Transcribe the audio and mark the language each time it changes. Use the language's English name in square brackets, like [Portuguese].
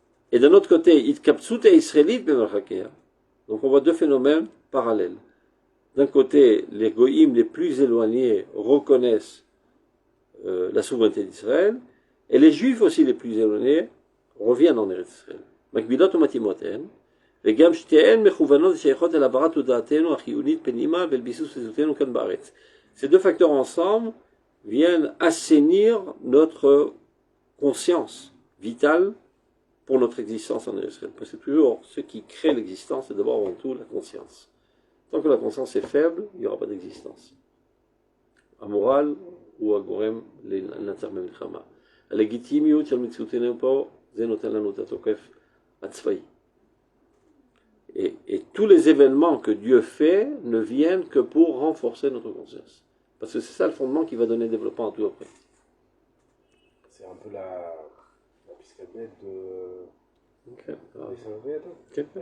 [French] Et d'un autre côté, [Hebrew] itkapsut et israélite mimir hakea. [French] Donc on voit deux phénomènes parallèles. D'un côté, les goïm les plus éloignés reconnaissent la souveraineté d'Israël, et les juifs aussi les plus éloignés reviennent en Eretz Israël. [Hebrew] מקבילות ומתאימותיהן, וגם שתיהן מכוונות ושייכות אל העברת תודעתנו החיונית פנימה ואל ביסוס תזותנו כאן בארץ. [French] Ces deux facteurs ensemble viennent assainir notre conscience vitale pour notre existence en Israël. Parce que toujours, ce qui crée l'existence, c'est d'abord avant tout la conscience. Tant que la conscience est faible, il n'y aura pas d'existence. [Hebrew] המורל הוא הגורם לנצח במלחמה. הלגיטימיות של מציאותנו פה, זה נותן לנו את התוקף הצבאי. [French] Et tous les événements que Dieu fait ne viennent que pour renforcer notre conscience. Parce que c'est ça le fondement qui va donner développement à tout après. C'est un peu la piscadette de... Okay. Okay.